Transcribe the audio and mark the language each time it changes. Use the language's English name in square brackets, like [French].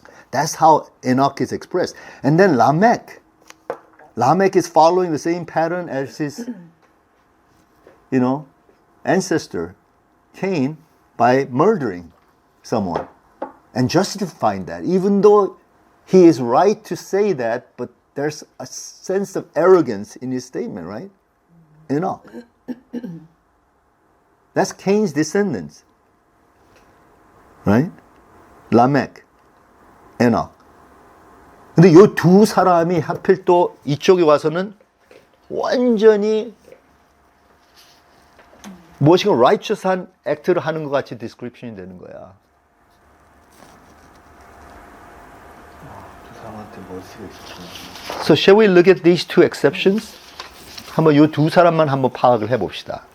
[English] That's how Enoch is expressed. And then Lamech is following the same pattern as his, ancestor, Cain, by murdering someone and justifying that, even though he is right to say that, but there's a sense of arrogance in his statement, right? Enoch. That's Cain's descendants, right? Lamech, Enoch. [Korean] 근데 이 두 사람이 하필 또 이쪽에 와서는 완전히 무엇인가 righteous한 액트를 하는 것 같이 디스크립션이 되는 거야. 두 사람한테 멋지게 있었구나. [English] So shall we look at these two exceptions? [Korean] 한번 이 두 사람만 한번 파악을 해봅시다.